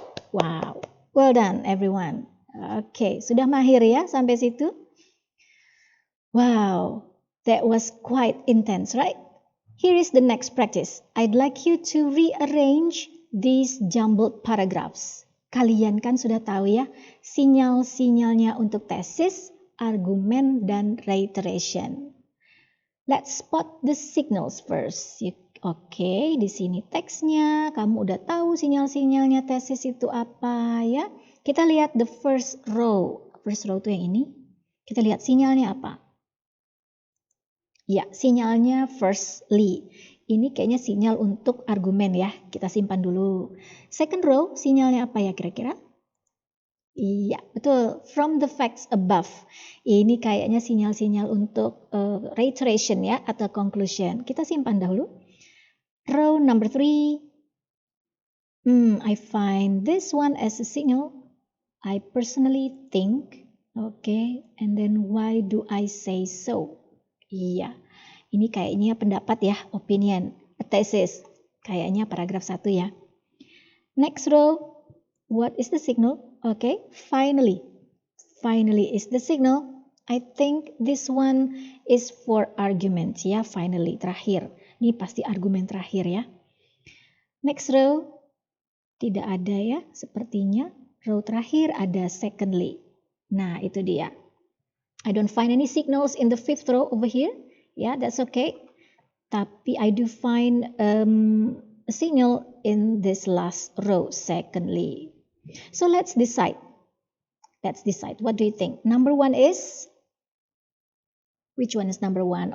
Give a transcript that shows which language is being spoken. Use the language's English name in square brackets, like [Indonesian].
[English] Wow, well done everyone. Okay, [Indonesian] sudah mahir ya sampai situ? [English] Wow, that was quite intense, right? Here is the next practice. I'd like you to rearrange these jumbled paragraphs. [Indonesian] Kalian kan sudah tahu ya, sinyal-sinyalnya untuk tesis, argumen, dan reiteration. [English] Let's spot the signals first. [Indonesian] Oke, di sini teksnya, kamu udah tahu sinyal-sinyalnya tesis itu apa ya. Kita lihat [English] the first row. [Indonesian] First row itu yang ini. Kita lihat sinyalnya apa. Ya, sinyalnya firstly. Ini kayaknya sinyal untuk argumen ya. Kita simpan dulu. Second row, sinyalnya apa ya kira-kira? Iya, betul. [English] From the facts above. [Indonesian] Ini kayaknya sinyal-sinyal untuk reiteration ya, atau conclusion. Kita simpan dahulu. Row number 3. [English] I find this one as a signal. I personally think. Okay, and then why do I say so? [Indonesian] Iya, ini kayaknya pendapat ya, opinion, a thesis. Kayaknya paragraf 1 ya. [English] Next row, what is the signal? Okay, finally. Finally is the signal. I think this one is for argument ya, finally, terakhir. [Indonesian] Ini pasti argumen terakhir ya. [English] Next row, [Indonesian] tidak ada ya, sepertinya. Row terakhir ada secondly. Nah, itu dia. [English] I don't find any signals in the fifth row over here. Yeah, that's okay. Tapi I do find a signal in this last row, secondly. So let's decide. Let's decide. What do you think? Number 1 is? Which one is number 1?